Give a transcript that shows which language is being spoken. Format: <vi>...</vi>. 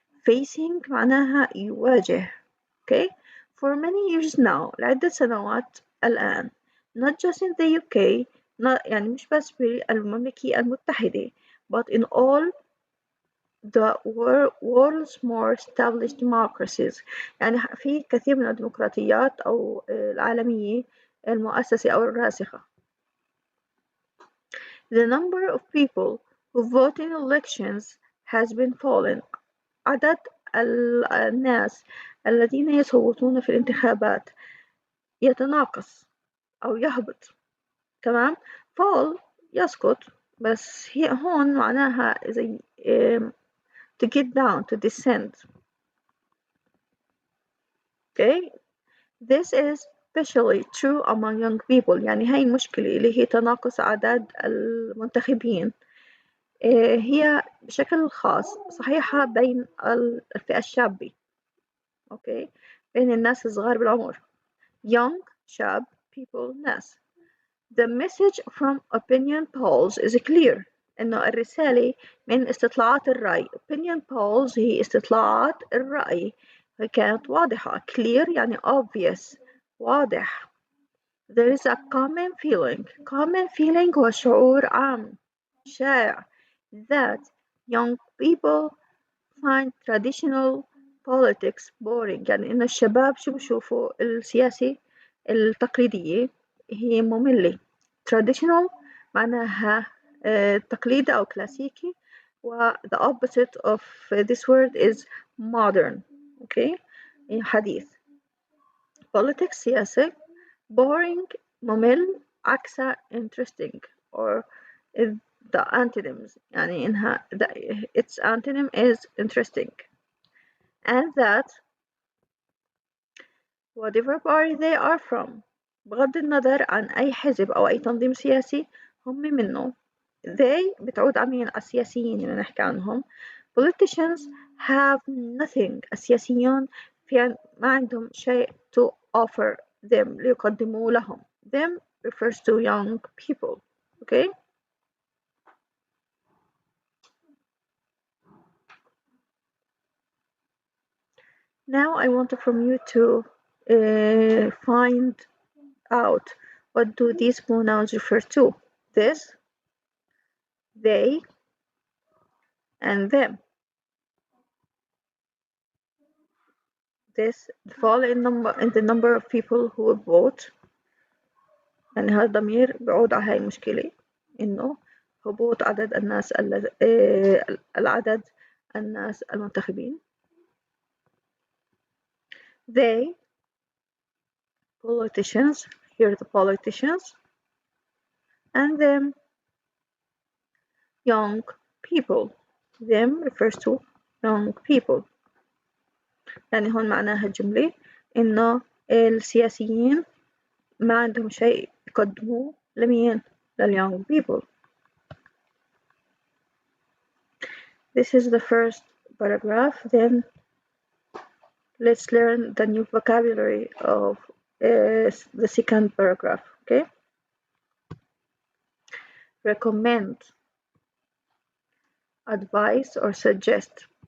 <en>facing</en> <ar>معناها يواجه</ar> <en>okay for many years now</en> <ar>لعدة سنوات الآن</ar> <en>not just in the UK not</en> <ar>يعني مش بس في المملكة المتحدة</ar> <en>but in all the world's more established democracies</en> <ar>يعني في كثير من الديمقراطيات أو العالمية المؤسسة أو الراسخة.</ar> <en>The number of people who vote in elections has been falling.</en> <ar>عدد الناس الذين يصوتون في الانتخابات يتناقص أو يهبط. تمام؟ fall يسقط بس هي هون معناها زي</ar> <en>to get down, to descend. Okay, this is especially true among young people.</en> <ar>يعني هاي المشكلة اللي هي تناقص أعداد المنتخبين هي بشكل خاص صحيحة بين الفئة الشابة. Okay, بين الناس الصغار بالعمر.</ar> <en>Young,</en> <ar>شاب,</ar> <en>people,</en> <ar>ناس.</ar> <en>The message from opinion polls is clear.</en> <ar>إنه الرسالة من استطلاعات الرأي.</ar> <en>Opinion polls</en> <ar>هي استطلاعات الرأي. كانت واضحة.</ar> <en>Clear يعني obvious.</en> <ar>واضح.</ar> <en>There is a common feeling. Common feeling</en> <ar>هو شعور عام شائع</ar> <en>that young people find traditional politics boring.</en> <ar>يعني إنه الشباب شو بشوفوا السياسة التقليدية هي مملة.</ar> <en>Traditional</en> <ar>معناها تقليدي أو كلاسيكي و</ar> <en>the opposite of this word is modern. Okay,</en> <ar>حديث.</ar> <en>Politics</en> <ar>سياسة</ar> <en>boring</en> <ar>ممل عكسها</ar> <en>interesting or the antonyms</en> <ar>يعني إنها</ar> <en>its antonym is interesting and that whatever party they are from</en> <ar>بغض النظر عن أي حزب أو أي تنظيم سياسي هم منه. they بتعود على مين؟ على السياسيين اللي نحكي عنهم.</ar> <en>politicians have nothing.</en> <ar>السياسيون ما عندهم شيء</ar> <en>to offer them</en> <ar>ليقدموا لهم.</ar> <en>them refers to young people. okay. Now I want from you to find out what do these pronouns refer to. This, they, and them. This fall in the number of people who vote.</en> <ar>يعني هذا الضمير بيعود على هاي المشكلة إنه هبوط عدد الناس العدد الناس المنتخبين.</ar> <en>They, politicians, here the politicians, and them, young people. Them refers to young people.</en> <ar>يعني هون معناها الجملة إنه السياسيين ما عندهم شيء يقدموه لمين؟ للyoung people.</ar> <en>This is the first paragraph. Then let's learn the new vocabulary of the second paragraph. Okay. Recommend, advise or suggest.</en>